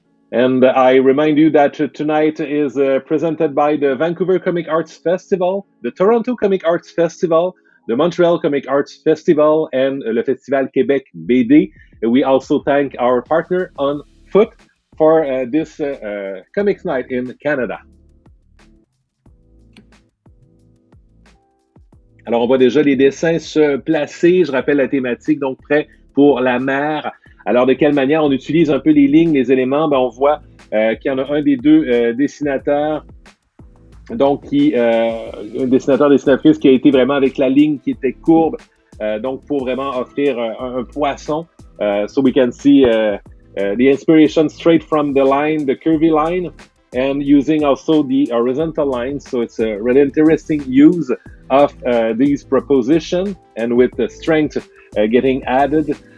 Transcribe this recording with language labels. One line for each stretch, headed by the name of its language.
English: And I remind you that tonight is presented by the Vancouver Comic Arts Festival, the Toronto Comic Arts Festival, the Montreal Comic Arts Festival, and le Festival Québec BD. We also thank our partner on foot for this Comics Night in Canada.
French: Alors, on voit déjà les dessins se placer. Je rappelle la thématique, donc prêt pour la mer. Alors, de quelle manière on utilise un peu les lignes, les éléments? Ben, on voit qu'il y en a un des deux dessinateurs, donc un dessinateur, dessinatrice qui a été vraiment avec la ligne qui était courbe, donc pour vraiment offrir un poisson.
English: So we can see the inspiration straight from the line, the curvy line, and using also the horizontal lines. So it's a really interesting use of these propositions, and with the strength getting added.